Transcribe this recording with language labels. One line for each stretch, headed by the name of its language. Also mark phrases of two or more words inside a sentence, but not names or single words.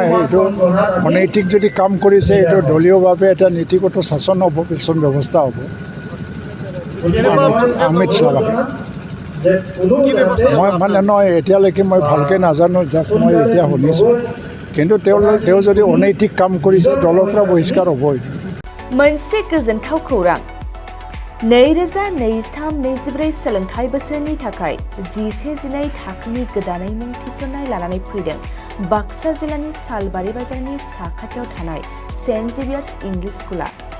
Assamese: এইটো অনৈতিক যদি কাম কৰিছে এইটো দলীয়ভাৱে এটা নীতিগত শাসন হ'ব, শাসন ব্যৱস্থা হ'ব। অমিত শ্বাহে মই মানে নহয় এতিয়ালৈকে মই ভালকৈ নাজানো, জাষ্ট মই এতিয়া শুনিছোঁ। কিন্তু তেওঁ যদি অনৈতিক কাম কৰিছে দলৰ পৰা বহিষ্কাৰ হ'বই।
Bodo: मोनसे गोजोनथाव खौरां 2023-24 सोलोंथाइ बोसोरनि थाखाय 11-12 थाखोनि गोदानै मुं थिसननाय लानानै फैदों बाक्सा जिल्लानि सालबारि बाजारनि साखाथियाव थानाय सेन्ट जेभियार्स इंलिश स्कुला।